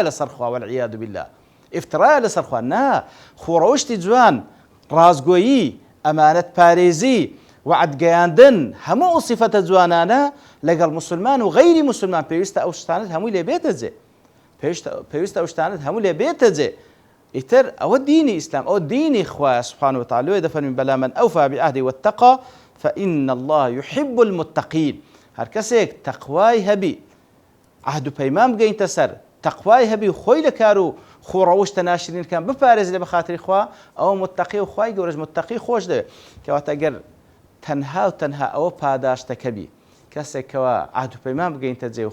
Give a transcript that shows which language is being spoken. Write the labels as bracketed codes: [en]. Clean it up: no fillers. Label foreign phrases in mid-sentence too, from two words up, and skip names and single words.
[ckb] لەسەر خوا [ar] والعیاذ بالله [ckb] ئیفترایە لەسەر خوا نا خوڕۆشتی جوان ڕازگۆیی ئەمانەت پارێزی وعدگەیاندن هەموو ئەو سفەتە جوانانە لەگەڵ مسلمان و غەیری مسلمان پێویستە ئەو شتانت هەمووی لێ بێتە جێ پێویستە ئەو شتانت هەموو لێ بێتە جێ ئیتر ئەوە دینی ئیسلام ئەو دینی خوایە [ar] سبحانه وتعالى [ckb] دەفەرمێن [ar] بەلا من ئەوفا بعهده واتقى فإن الله يحب المتقين [ckb] هەر کەسێک تەقوای هەبی عهد و پەیمان بگەینتە سەر تەقوای هەبی خۆی لە کار و خۆڕەوشتە ناشرینەکان بپارێزێ لە بەخاتری خوا ئەوە متقی و خوای گەورەش متقی خۆش دەوێت کەواتە ئەگەر تەنها و تەنها ئەوە پاداشتەکەبی کەسێکەوە عهد و پەیمان بگەینتە جێ و